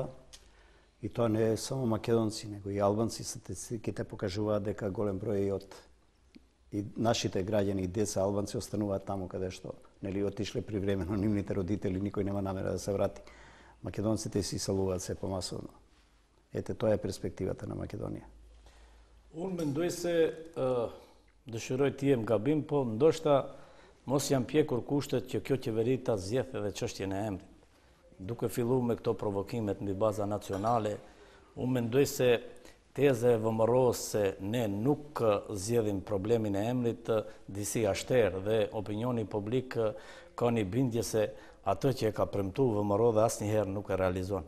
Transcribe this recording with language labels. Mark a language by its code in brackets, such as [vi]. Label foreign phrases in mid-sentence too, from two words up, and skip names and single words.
[mk] И тоа не е само македонци, него и албанци, статистиките покажуваат дека голем број и нашите граѓани и деца албанци остануваат таму каде што нели отишле привремено нивните родители, никој нема намера да се врати. Македонците се иселуваат се помасовно. Ете, тоа е перспективата на Македонија. [sq] Unë mendoj se dëshiroj të jem gabim, po ndoshta mos janë pjekur kushtet që kjo qeveri ta zgjedhë edhe çështjen e emrit. Duke filluar me këto provokimet mbi baza nacionale, unë mendoj se teza e VMRO-s se ne nuk zgjedhim problemin e emrit disi ashter dhe opinioni publik ka një bindje se atë që e ka premtuar VMRO dhe asnjëherë nuk e realizon.